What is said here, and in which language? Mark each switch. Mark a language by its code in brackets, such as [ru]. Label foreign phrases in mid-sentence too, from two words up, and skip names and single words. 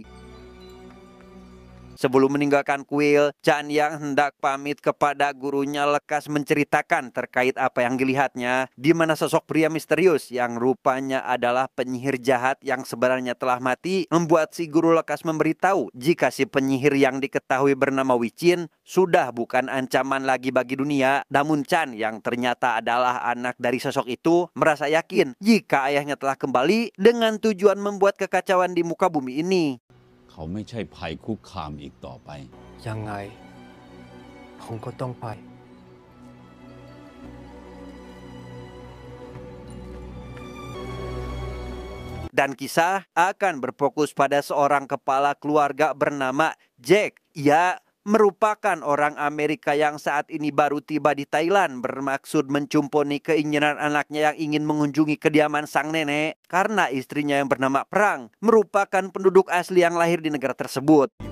[id] Sebelum meninggalkan kuil, Chan yang hendak pamit kepada gurunya lekas menceritakan terkait apa yang dilihatnya, di mana sosok pria misterius yang rupanya adalah penyihir jahat yang sebenarnya telah mati, membuat si guru lekas memberitahu jika si penyihir yang diketahui bernama Wicin sudah bukan ancaman lagi bagi dunia. Namun Chan yang ternyata adalah anak dari sosok itu merasa yakin jika ayahnya telah kembali dengan tujuan membuat kekacauan di muka bumi ini. [th] เขาไม่ใช่ภัยคุกคามอีกต่อไป ยังไงผมก็ต้องไป [id] Dan kisah akan berfokus pada seorang kepala keluarga bernama Jack. Ia merupakan orang Amerika yang saat ini baru tiba di Thailand bermaksud mencumponi keinginan anaknya yang ingin mengunjungi kediaman sang nenek karena istrinya yang bernama Prang merupakan penduduk asli yang lahir di negara tersebut.